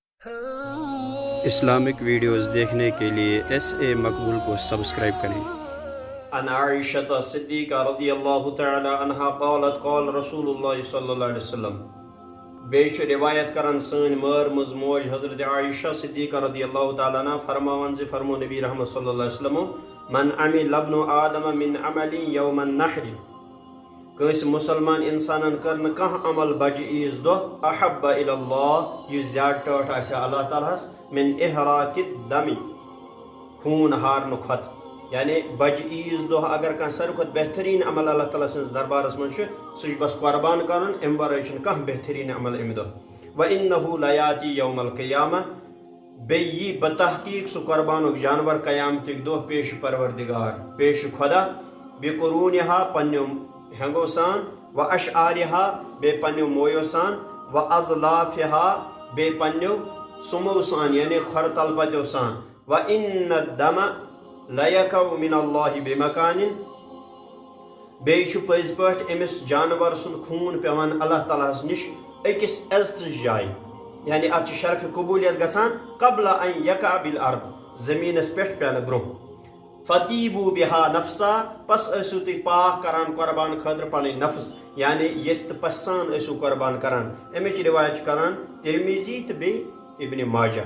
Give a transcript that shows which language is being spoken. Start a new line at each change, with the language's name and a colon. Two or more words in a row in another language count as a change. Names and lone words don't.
Urdu: اسلامک ویڈیوز دیکھنے کے لیے ایس اے مقبول کو سبسکرائب کریں۔
Arabic: عن عائشة الصديقة رضي الله تعالى عنها قالت قال رسول الله صلى الله عليه وسلم
Kashmiri: بیش روایت کرن سن مر مز موج حضرت عائشہ صدیقہ
Arabic: رضی اللہ تعالیٰ عنہ
Kashmiri: فرماون زِ فرمو نبی رحمت
Arabic: صلی اللہ علیہ وسلم من عمل ابن آدم من عمل یوم النحر
Kashmiri: کس مسلمان انسانن کرن کانٛہہ عمل بجہ عیز دۄہ
Arabic: احب الی اللہ
Kashmiri: یُس زیادٕ ٹٲٹھ آسہِ اللہ تعالیٰ ہس
Arabic: من احراق الدم
Kashmiri: خوٗن ہارنہٕ کھۄتہٕ یعنی بجہ عیز دۄہ اگر کانٛہہ ساروی کھۄتہٕ بہتریٖن عمل اللہ تعالیٰ سٕنٛدِس دربارس منٛز چھُ سُہ چھُ بس قۄربان کرُن امہِ ورٲے چھُنہٕ کانٛہہ بہتریٖن عمل امہِ دۄہ
Arabic: وَإِنَّهُ لَيَأْتِي يَوْمَ الْقِيَامَةِ
Kashmiri: بیٚیہِ یی بتحقیق سُہ قۄربانُک جانور قیامتٕکۍ دۄہ پیش پروردگار پیش خۄدا بِقُروٗنِہا پننیو ہینگو سان وَأَشْعَارِہا بیٚیہِ پننیو مویو سان وَأَظْلَافِہا بیٚیہِ پننیو سُمو سان یعنی کھۄرٕ تلپتیو سان وَإِنَّ
Arabic: الدَّمَ لَيَقَعُ مِنَ اللہِ بِمَكَانٍ
Kashmiri: بیٚیہِ چھُ پٔزۍ پٲٹھۍ أمِس جانور سُنٛد خوٗن پیوان اللہ تعالیٰ ہس نِش أکِس عزتٕچ جایہِ یعنی اتھ چھِ شرفہِ قبوٗلیت گژھان
Arabic: قبل ان یقع بالارض
Kashmiri: زٔمیٖنس پٮ۪ٹھ پٮ۪نہٕ برونٛہہ
Arabic: فطیبوٗ بِہا نفسا
Kashmiri: پس ٲسِو تُہۍ پاک کران قۄربان خٲطرٕ پنٕنۍ نفس یعنی یژھِ تہٕ پژھِ سان ٲسِو قۄربان کران امِچ روایت چھِ کران ترمیزی تہٕ بیٚیہِ ابن ماجہ